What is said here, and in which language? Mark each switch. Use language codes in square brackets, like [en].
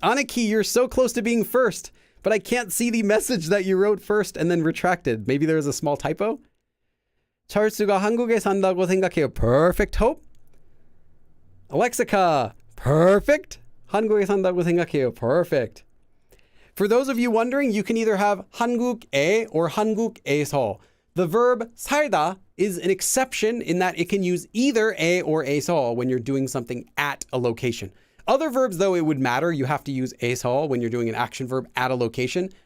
[en] Aniki, you're so close to being first, but I can't see the message that you wrote first and then retracted. Maybe there was a small typo. [ko] 철수가 한국에 산다고 생각해요. [en] Perfect. Hope. Alexica. Perfect. [ko] 한국에 산다고 생각해요. [en] Perfect. For those of you wondering, you can either have 한국에 or 한국에서. The verb 살다 is an exception in that it can use either 에 or 에서 when you're doing something at a location. Other verbs, though, it would matter. You have to use 에서 when you're doing an action verb at a location.